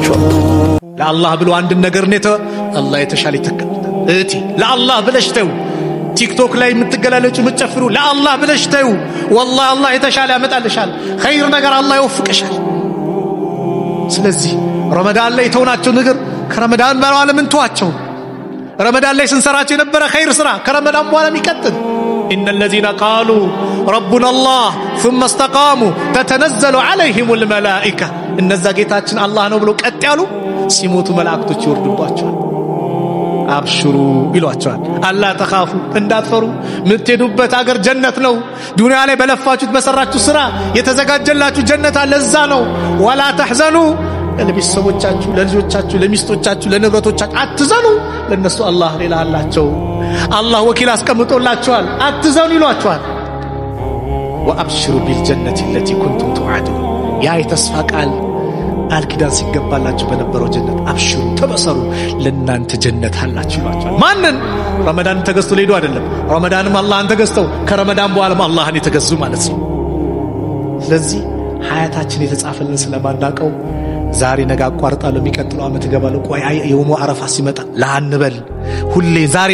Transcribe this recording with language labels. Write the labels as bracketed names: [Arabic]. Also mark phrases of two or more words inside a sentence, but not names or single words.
[Amharic] ለአላህ ብሎ አንድ ነገር ነተ አላህ የተሻለ ይተካል እቲ ለአላህ ብለሽ ተው ቲክቶክ ላይ የምትገላለጩ የምትጨፍሩ ለአላህ ብለሽ ተው والله አላህ የተሻለ ያመጣልሻል ኸይር ነገር አላህ ይወፍቅሻል ስለዚህ ረመዳን ላይ ተውናቸው ነገር ከረመዳን በኋላ ምን ተዋቸው ረመዳን ላይ ስንሰራቸው የነበረ ኸይር ስራ ከረመዳን በኋላ ይቀጥል [Arabic] ان الذين قالوا ربنا الله ثم استقاموا تتنزل عليهم الملائكه [Amharic] እነዛ ጌታችን አላህ ነው ብሎ ቀጥ ያሉ ሲሞቱ መላእክቶች ይወርዱባቸዋል አብሽሩ ይሏቸዋል [Arabic] ألا تخافوا [Amharic] እንዳትፈሩ ምትሄዱበት አገር ጀነት ነው ዱንያ ላይ በለፋችሁት በሰራችሁ ስራ የተዘጋጀላችሁ ጀነት አለ እዛ ነው [Arabic] ولا تحزنوا [Amharic] ለቤተሰቦቻችሁ ለልጆቻችሁ ለሚስቶቻችሁ ለንብረቶቻችሁ አትዘኑ ለነሱ አላህ ሌላ አላቸው አላህ ወኪል አስቀምጦላችኋል አትዘኑ ይሏቸዋል [Arabic] وأبشروا بالجنة التي كنتم توعدون [Amharic] ያ የተስፋ ቃል አልኪዳን ሲገባላችሁ በነበረው ጀነት አብሽሩ ተበሰሩ ለናንተ ጀነት አላችሁ ይሏቸዋል ማንን ረመዳን ተገዝቶ ሊሄዱ አይደለም ረመዳንም አላህን ተገዝተው ከረመዳን በኋላም አላህን የተገዙ ማለት ነው ስለዚህ ሀያታችን የተጻፈልን ስለማናቀው ዛሬ ነገ አቋርጣለሁ የሚቀጥለው አመት ገባለሁ ቆይ [Arabic] يوم عرفة [Amharic] ሲመጣ ላንበል ሁሌ ዛሬ